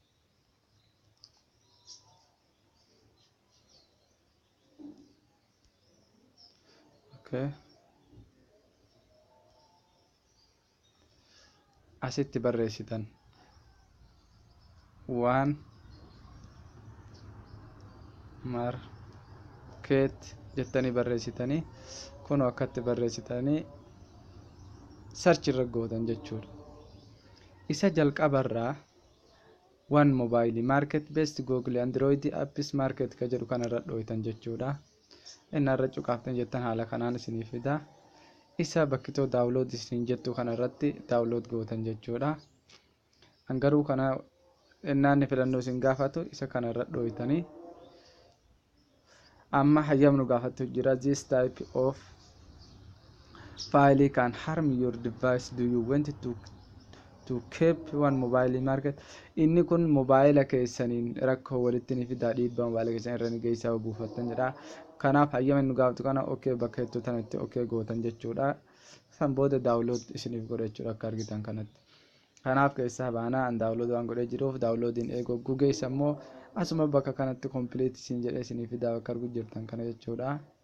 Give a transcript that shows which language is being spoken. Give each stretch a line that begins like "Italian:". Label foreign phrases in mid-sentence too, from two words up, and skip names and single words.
Oromo: Okay asitti barreessitan
English: one market
Oromo: jettanii barreessitanii kun akkatti barreessitanii search irra gootan jechuudha. Isa jalqabarraa
English: one mobile market based Google Android apps market
Oromo: ka jedhu kana irra dhooytan jechuudha. Inni irra cuqaaftan jettan haala kanaan isinii fida. Isa bakkitoo download isin jettu kana irratti download gootan jechuudha. Angaruu kana innaanni filannoo isin gaafatu isa kana irra dhooytanii amma hayyamnu gaafatu jira.
English: This type of file can harm your device. Do you want to keep one mobile market?
Oromo: Inni kun mobile keessaniin rakkoo walitti ni fida dhiibbaa mobile keessan irra ni geessaa buufattan jedha. Kanaaf hayyamnu gaafatu kana okay bakka hedduu tanatti okay gootan jechuudha. San booda download isiniif godha jechuudha akka argitan kanatti. kanaaf keessaa baanaa an daawunlood waan godhee jiruuf daawunloodiin eeguu geessa immoo asuma bakka kanatti kompiliit isin jedhee isinii fidaa bakka argu jirtan kana jechuudha.